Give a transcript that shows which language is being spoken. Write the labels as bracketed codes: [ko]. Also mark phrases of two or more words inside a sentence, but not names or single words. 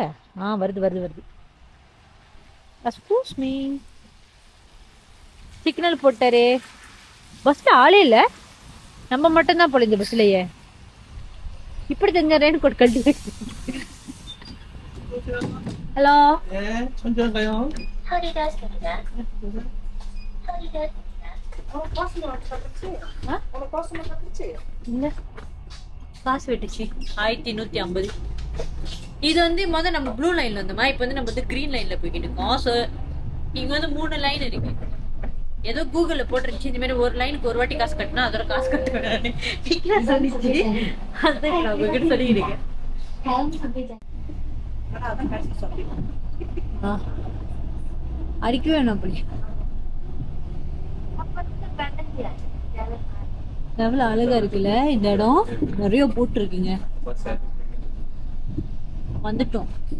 [ta] வருது வருது வருது. [en] excuse me, [ta] சிக்னல் போட்டாரே. பஸ்ல ஆளே இல்லை, நம்ம மட்டும்தான் போல இந்த பஸ்லயே. இப்படி தெரிஞ்ச [en] rain coat [ta] கட்டி. ஹலோ, [ko] 천천히 가요. 허리가 아프다. 허리가 버스만 갔지? 오늘 버스만 갔지? [ta] இல்லை காசு வெட்டுச்சு 1150. இது வந்து முதல் நம்ம [en] blue line [ta] வந்தோமா, இப்போ வந்து நம்ம வந்து [en] green line [ta] போய்கிட்டு இருக்கோம். ஸோ இங்க வந்து 3 லைன் இருக்கு. ஏதோ கூகுள்ல போட்டுருந்துச்சு இந்த மாதிரி ஒரு லைனுக்கு ஒரு வாட்டி காசு கட்டினா அதோட காசு கட்டுவேன் சொல்லிச்சு. அதான் நான் உங்ககிட்ட சொல்லிக்கிறேன். [ko] 다음 정류장 [ta] அதான் கடைசி சொல்லி. அடிக்க வேணும் அப்படி. எவ்வளவு அழகா இருக்குல்ல இந்த இடம், நிறைய போட்டு இருக்குங்க. வந்துட்டோம்.